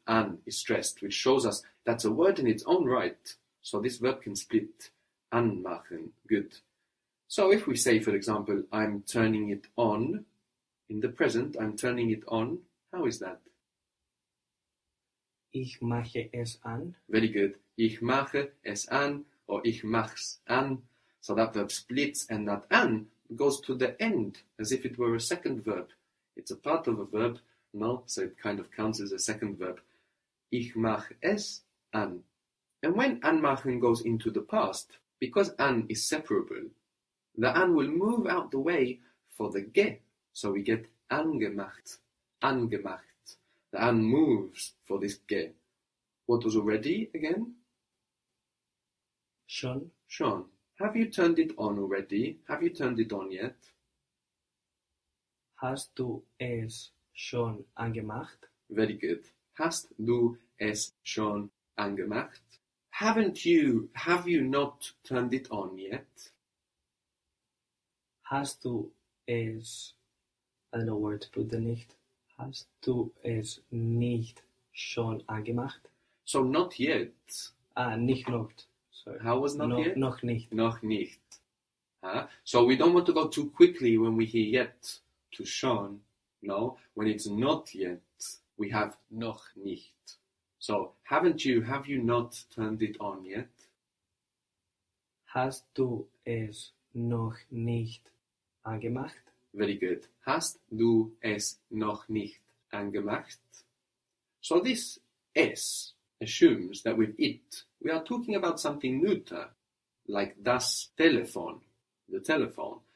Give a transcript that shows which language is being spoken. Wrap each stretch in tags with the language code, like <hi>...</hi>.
<en>An is stressed, which shows us that's a word in its own right. So this verb can split. Anmachen. Good. So if we say, for example, I'm turning it on, in the present, I'm turning it on, how is that?</en> <de>Ich mache es an.</de> <en>Very good.</en> <de>Ich mache es an, or ich mach's an.</de> <en>So that verb splits, and that an goes to the end, as if it were a second verb. It's a part of a verb, no? So it kind of counts as a second verb.</en> <de>Ich mach es an.</de> <en>And when anmachen goes into the past, because an is separable, the an will move out the way for the ge. So we get angemacht, angemacht. The an moves for this ge. What was already again?</en> <de>Schon. Schon.</de> <en>Have you turned it on already? Have you turned it on yet?</en> <de>Hast du es schon angemacht?</de> <en>Very good.</en> <de>Hast du es schon angemacht?</de> <en>Have you not turned it on yet?</en> <de>Hast du es,</de> <en>I don't know where to put the nicht.</en> <de>Hast du es nicht schon angemacht?</de> <en>So not yet.</en> <de>Nicht noch. Sorry.</de> <en>How was not yet?</en> <de>Noch nicht. Noch nicht.</de> <en>So we don't want to go too quickly when we hear yet to schon. No, when it's not yet, we have noch nicht. So have you not turned it on yet?</en> <de>Hast du es noch nicht angemacht?</de> <en>Very good.</en> <de>Hast du es noch nicht angemacht?</de> <en>So this es assumes that with it, we are talking about something neuter, like das Telefon, the telephone.</en>